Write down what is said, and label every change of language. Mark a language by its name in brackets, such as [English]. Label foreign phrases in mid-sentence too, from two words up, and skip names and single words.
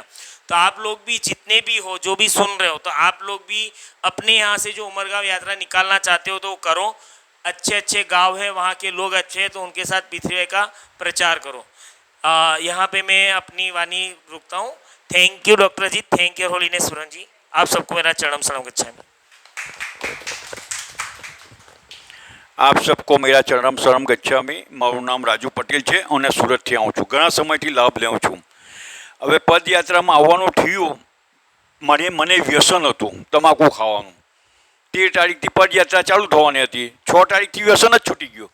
[Hindi] तो आप लोग भी जितने भी हो, जो भी सुन रहे हो, तो आप लोग भी अपने यहाँ से जो उमरगांव यात्रा निकालना चाहते हो तो करो। अच्छे अच्छे गांव है, वहाँ के लोग अच्छे हैं, तो उनके साथ पी3 वाई का प्रचार करो। यहाँ पे मैं अपनी वाणी रुकता हूँ। [English] thank you [Hindi] डॉक्टर जी, [English] thank you holiness [Hindi] सुरन जी, आप सबको मेरा [Pali] चरणम शरणम गच्छामि। [Hindi] आप सबको मेरा [Pali] चरणम शरम गच्छामि। [Gujarati] મારું નામ રાજુ પટેલ છે અને સુરતથી આવું છું, ઘણા સમયથી લાભ લઉં છું। હવે પદયાત્રામાં આવવાનું થયું, મને વ્યસન હતું તમાકુ ખાવાનું। 13 તારીખથી પદયાત્રા ચાલુ થવાની હતી, 6 તારીખથી વ્યસન જ છૂટી ગયું।